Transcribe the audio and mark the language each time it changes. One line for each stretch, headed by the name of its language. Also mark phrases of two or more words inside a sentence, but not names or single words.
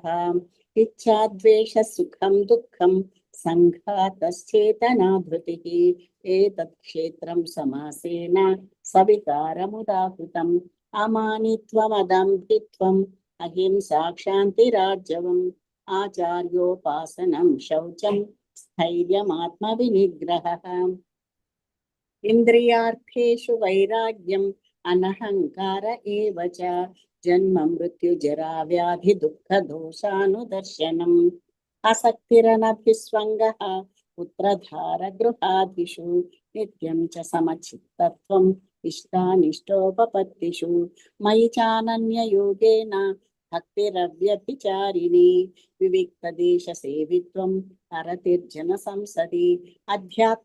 Sanskrit: इच्छा द्वेषः सुखं दुःखं सङ्घातश्चेतना धृतिः एतत् क्षेत्रं समासेन सविकारमुदाहृतम्। अमानित्वमदम्भित्वम् अहिंसा क्षान्तिरार्जवम् आचार्योपासनं शौचं स्थैर्यमात्मविनिग्रहः। इन्द्रियार्थेषु वैराग्यम् అనహంకార ఏవ చ జన్మ మృత్యు జరా వ్యాధి దుఃఖ దోషానుదర్శనం ఆసక్తిరనభిస్వంగః పుత్రధార గృహాదిషు నిత్యం చ సమచిత్తత్వం ఇష్టానిష్టోపపత్తిషు మయి చానన్య యోగేన భక్తిరవ్యభిచారిణి వివిక్త దేశ సేవిత్వం హరతిర్జన సంసది అధ్యాత్మ